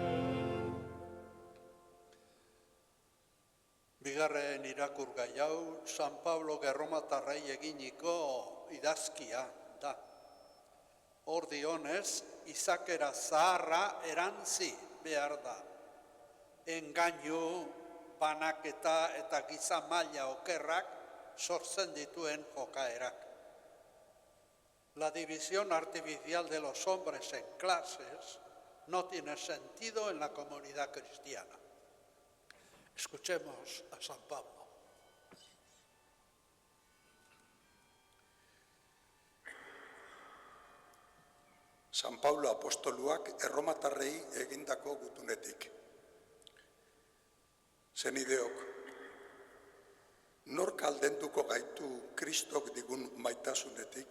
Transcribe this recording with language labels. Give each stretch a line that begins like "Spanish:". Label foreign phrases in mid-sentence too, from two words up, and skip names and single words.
Basque: Bigarren irakurgai hau San Pablo Erromatarrei eginiko idazkia da. Hor dionez, izakera zaharra erantzi behar da. Engainu, banaketa eta giza maila okerrak sortzen dituen jokaerak.
Spanish: La división artificial de los hombres en clases no tiene sentido en la comunidad cristiana. Escuchemos a San Pablo.
Basque: San Paulo apostoluak erromatarrei egindako gutunetik. Zenideok, Nork aldenduko gaitu Kristok digun maitasunetik?